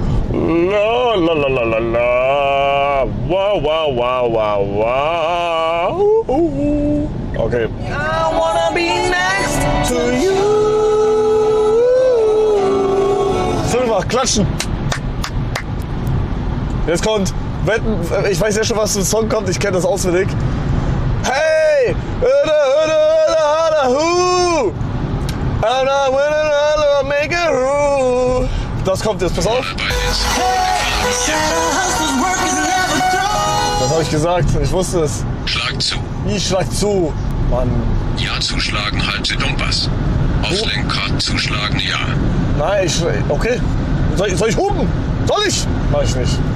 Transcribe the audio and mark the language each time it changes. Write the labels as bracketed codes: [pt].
[en] La la la la la la. Wow, wow, wow, wow, wow. Okay. I wanna be next to you. [de] Fünfmal klatschen. Jetzt kommt, wetten, ich weiß ja schon, was für ein Song kommt, ich kenne das auswendig. Hey! [en] I'm not winning, I'll make it through. [de] Das kommt jetzt, pass auf. Das habe ich gesagt, ich wusste es. Schlag zu. Ich schlag zu. Mann. Ja zuschlagen, halte Dumpas. Aufs Lenkrad zuschlagen, ja. Nein, okay. Soll ich hupen? Soll ich? Mach ich nicht.